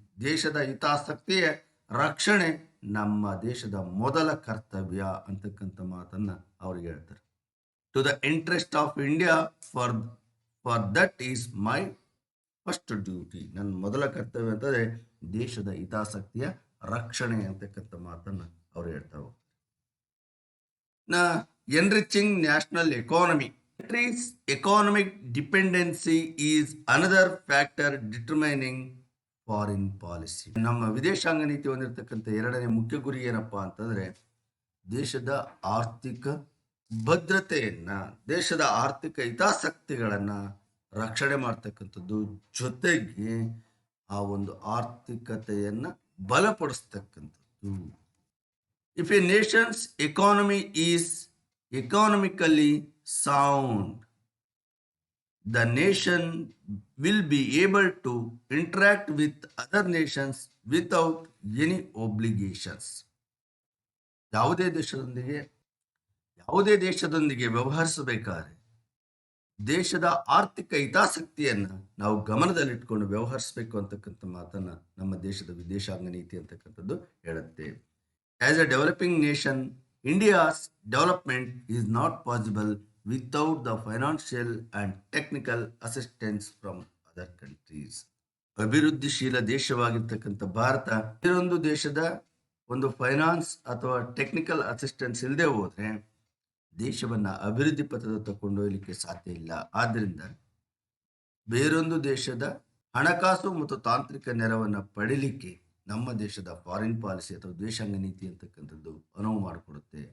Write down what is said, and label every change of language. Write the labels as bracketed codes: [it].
[kn] ದೇಶದ ಹಿತಾಸಕ್ತಿಯ ರಕ್ಷಣೆ ನಮ್ಮ ದೇಶದ ಮೊದಲ ಕರ್ತವ್ಯ ಅಂತಕ್ಕಂಥ ಮಾತನ್ನ ಅವ್ರಿಗೆ ಹೇಳ್ತಾರೆ. [en] To the interest of India for that is my first duty. [kn] ನನ್ನ ಮೊದಲ ಕರ್ತವ್ಯ ಅಂತಂದ್ರೆ ದೇಶದ ಹಿತಾಸಕ್ತಿಯ ರಕ್ಷಣೆ ಅಂತಕ್ಕಂಥ ಮಾತನ್ನ ಅವ್ರು ಹೇಳ್ತಾ ಹೋಗ್ತಾರೆ. [en] Enriching national economy. Country's economic dependency is another factor determining foreign policy. [kn] ನಮ್ಮ ವಿದೇಶಾಂಗ ನೀತಿ ಹೊಂದಿರತಕ್ಕಂಥ ಎರಡನೇ ಮುಖ್ಯ ಗುರಿ ಏನಪ್ಪಾ ಅಂತಂದ್ರೆ ದೇಶದ ಆರ್ಥಿಕ ಭದ್ರತೆಯನ್ನ, ದೇಶದ ಆರ್ಥಿಕ ಹಿತಾಸಕ್ತಿಗಳನ್ನ ರಕ್ಷಣೆ ಮಾಡ್ತಕ್ಕಂಥದ್ದು, ಜೊತೆಗೆ ಆ ಒಂದು ಆರ್ಥಿಕತೆಯನ್ನ ಬಲಪಡಿಸ್ತಕ್ಕಂಥದ್ದು. [en] If a nation's economy is economically sound, the nation will be able to interact with other nations without any obligations. [kn] ಯಾವುದೇ ದೇಶದೊಂದಿಗೆ ವ್ಯವಹರಿಸಬೇಕಾದ್ರೆ ದೇಶದ ಆರ್ಥಿಕ ಹಿತಾಸಕ್ತಿಯನ್ನು ನಾವು ಗಮನದಲ್ಲಿಟ್ಕೊಂಡು ವ್ಯವಹರಿಸಬೇಕು ಅಂತಕ್ಕಂಥ ಮಾತನ್ನ ನಮ್ಮ ದೇಶದ ವಿದೇಶಾಂಗ ನೀತಿ ಅಂತಕ್ಕಂಥದ್ದು ಹೇಳುತ್ತೆ. [en] As a developing nation, India's development is not possible without the financial and technical assistance from other countries. [kn] ಅಭಿವೃದ್ಧಿಶೀಲ ದೇಶವಾಗಿರ್ತಕ್ಕಂಥ ಭಾರತ ಬೇರೊಂದು ದೇಶದ ಒಂದು ಫೈನಾನ್ಸ್ ಅಥವಾ ಟೆಕ್ನಿಕಲ್ ಅಸಿಸ್ಟೆನ್ಸ್ ಇಲ್ಲದೆ ಹೋದ್ರೆ ದೇಶವನ್ನ ಅಭಿವೃದ್ಧಿ ಪಥದತ್ತ ಕೊಂಡೊಯ್ಯಲಿಕ್ಕೆ ಸಾಧ್ಯ ಇಲ್ಲ. ಆದ್ದರಿಂದ ಬೇರೊಂದು ದೇಶದ ಹಣಕಾಸು ಮತ್ತು ತಾಂತ್ರಿಕ ನೆರವನ್ನು ಪಡಿಲಿಕ್ಕೆ ನಮ್ಮ ದೇಶದ ಫಾರಿನ್ ಪಾಲಿಸಿ ಅಥವಾ ವಿದೇಶಾಂಗ ನೀತಿ ಅಂತಕ್ಕಂಥದ್ದು ಅನುವು ಮಾಡಿಕೊಡುತ್ತೆ.